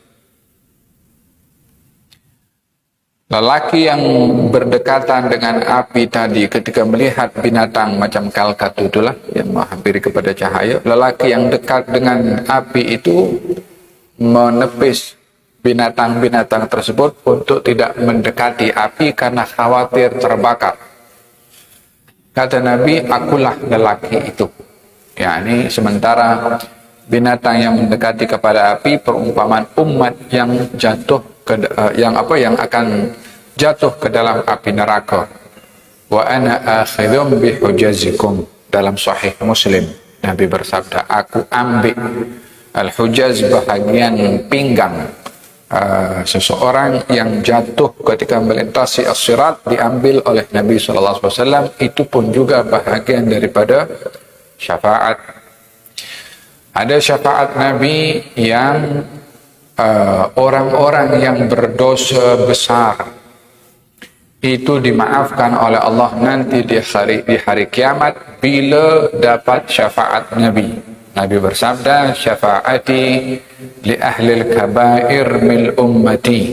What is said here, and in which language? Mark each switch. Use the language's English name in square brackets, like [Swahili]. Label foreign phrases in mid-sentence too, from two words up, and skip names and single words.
[Malay] Lelaki yang berdekatan dengan api tadi ketika melihat binatang macam kalkatu itulah yang menghampiri kepada cahaya, lelaki yang dekat dengan api itu menepis binatang-binatang tersebut untuk tidak mendekati api karena khawatir terbakar. Kata Nabi, akulah lelaki itu. Yakni sementara binatang yang mendekati kepada api perumpamaan umat yang jatuh ke yang akan jatuh ke dalam api neraka. [Arabic] وأنا آخذهم بحجزكم. [Malay] Dalam sahih Muslim Nabi bersabda, aku ambil al-hujaz, bahagian pinggang seseorang yang jatuh ketika melintasi as-sirat, diambil oleh Nabi SAW. Itu pun juga bahagian daripada syafaat. Ada syafaat Nabi yang orang-orang yang berdosa besar itu dimaafkan oleh Allah nanti di hari kiamat bila dapat syafaat Nabi. Nabi bersabda, [Arabic] شفاعتي لأهل الكبائر من أمتي.